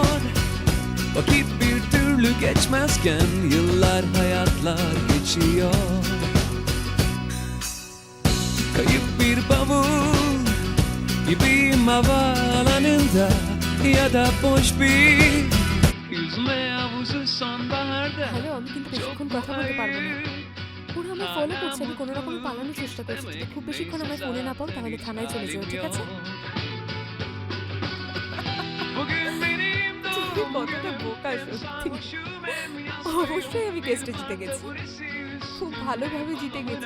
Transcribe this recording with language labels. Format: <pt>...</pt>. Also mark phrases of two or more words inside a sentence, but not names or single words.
<tr>Vakit bir türlü geçmezken yıllar hayatlar geçiyor. Kayıp bir bavul gibiyim havaalanında ya da boş bir yüzme havuzu sonbaharda.</tr> <bn>হ্যালো, আমি কিন্তু বেশিক্ষণ কথা বলতে পারবো না। ওরা আমার ফলো করছে, আমি কোনো রকমে পালানোর চেষ্টা করছি। যদি খুব বেশিক্ষণ আমার ফোনে না পাও তাহলে থানায় চলে যাও, ঠিক আছে? কতটা বোকা সত্যি। অবশ্যই আমি কেসটা জিতে গেছি, খুব ভালোভাবে জিতে গেছি।</bn>